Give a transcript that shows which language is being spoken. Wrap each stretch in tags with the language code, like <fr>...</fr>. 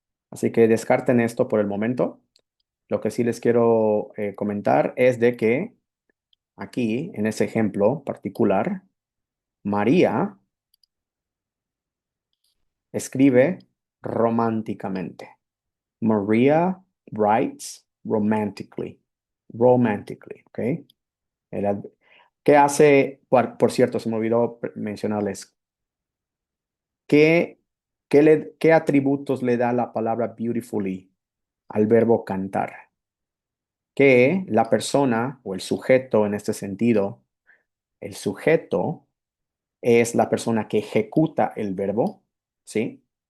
<es>Así que descarten esto por el momento. Lo que sí les quiero comentar es de que aquí, en ese ejemplo particular, María escribe románticamente.</es> <en>Maria writes romantically.</en> <es>Romantically, ¿ok? El ad- ¿Qué hace? Por cierto, se me olvidó mencionarles. ¿Qué, qué atributos le da la palabra beautifully al verbo cantar? Que la persona o el sujeto en este sentido, el sujeto es la persona que ejecuta el verbo, ¿sí?</es>